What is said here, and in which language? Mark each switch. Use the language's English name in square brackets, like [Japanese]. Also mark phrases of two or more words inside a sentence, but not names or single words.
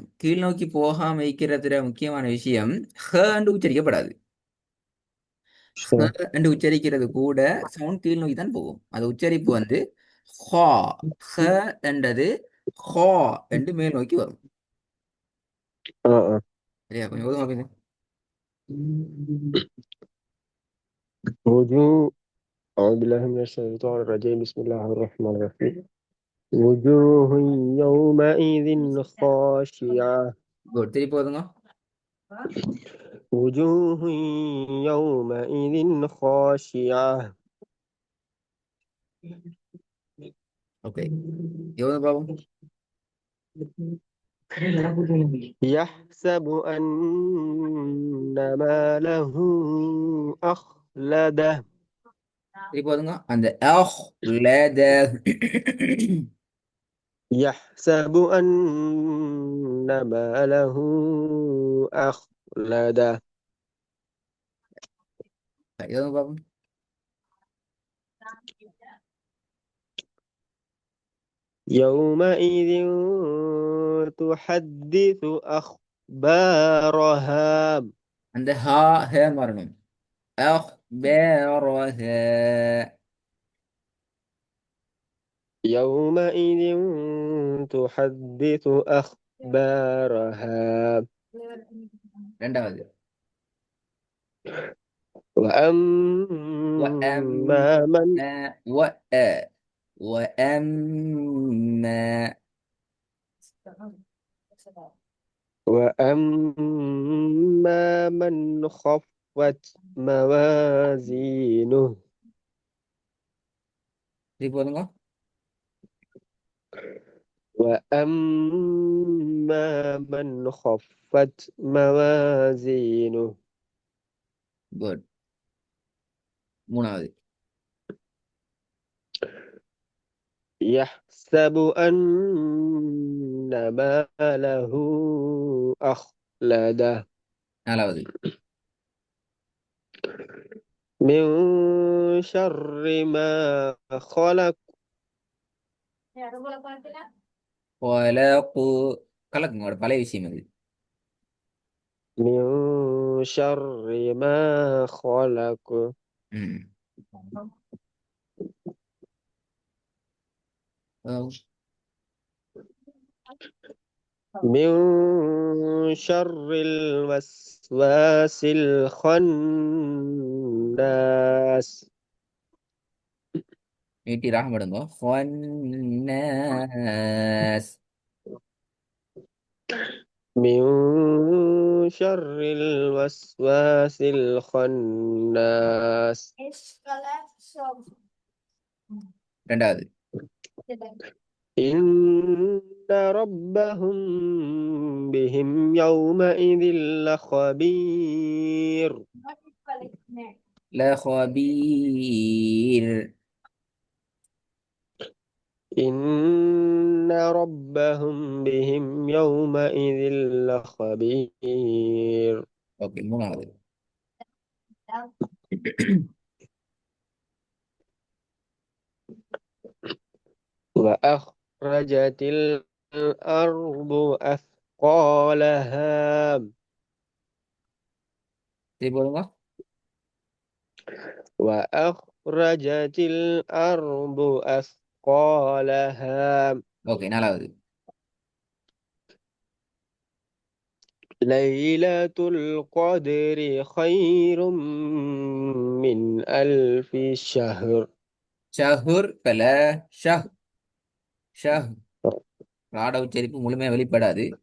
[Tamil] கீழ் நோக்கி போகாம வைக்கிறதுல முக்கியமான விஷயம் ஹண்டு உச்சரிக்கப்படாது. என்று உச்சரிக்கிறது கூட சவுண்ட் கீழ் நோக்கி தான் போகும். அது உச்சரிப்பு வந்து ஹா, ஹ என்றது ஹா என்று மேல் நோக்கி வரும். சரியா? கொஞ்சம் ஓதுமா பேசு. [Arabic] وجوه أعوذ بالله من الشيطان الرجيم بسم الله الرحمن الرحيم وجوه يومئذ خاشعة [Tamil] குட். திருப்பி ஓதுங்க. [Arabic] وجوه يومئذ خاشعة [Tamil] ஓகே, எவ்வளவு பாவம்? [Arabic] يحسب أن ماله أخلده [Tamil] திருப்பி ஓதுங்க. அந்த அஹ் லத [Arabic] يحسب أن ماله أخلده [Tamil] எவ்வளவு பாவம்? [Arabic] يومئذ تحدث أخبارها [Tamil] அந்த ஹா ஹே வரணும். அஹ் பேரஹ. [Arabic] يومئذ تحدث أخبارها [Tamil] ரெண்டாவது [Arabic] وأما من وأما وأما من خفت موازينه [Tamil] திருப்பி போதுங்க. [Arabic] وأما من خفت موازينه [Tamil] குட். மூணாவது [Arabic] يحسب أن ماله أخلده [Tamil] நாலாவது [Arabic] من شر ما خلق [Tamil] கலக்குங்க, பழைய விஷயம் அது. [Arabic] من شر ما خلق ம். من شر الوسواس الخناس [Tamil] நீட்டி ராகம் படுங்க. ஹன்னஸ். [Arabic] من شر الوسواس الخناس [Tamil] ரெண்டாவது [Arabic] إن ربهم بهم يومئذ لخبير லஹபீர். إن ربهم بهم يومئذ لخبير [Tamil] ஓகே, மூணாவது [Arabic] وأخرجت الأرض أثقالها [Tamil] திருப்பி போதுங்க. [Arabic] وأخرجت الأرض أثقالها [Tamil] ஓகே, நாலாவது [Arabic] ليلة القدر خير من ألف شهر [Tamil] ஷஹுர் கல ஷஹ். ஷஹ் ராட உச்சரிப்பு முழுமையா வெளிப்படாது.